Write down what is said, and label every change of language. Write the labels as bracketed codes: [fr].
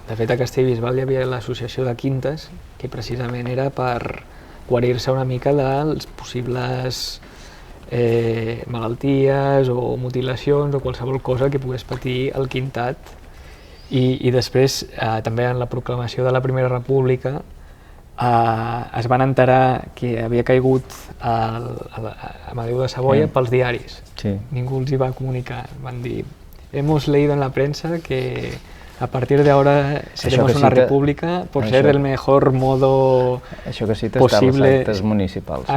[ca] Sí, de fet a Castellbisbal hi havia l'associació de quintes, que precisament era per guarir-se una mica dels possibles malalties o mutilacions o qualsevol cosa que pogués patir el quintat. I després, també en la proclamació de la Primera República, es van enterar que havia caigut Amadeu de Savoia pels diaris. Ningú els hi va comunicar. Van dir, [es] hemos leído en la prensa que a partir de ahora seremos una república por ser el mejor modo possible. [ca] Això que cites de les actes municipals.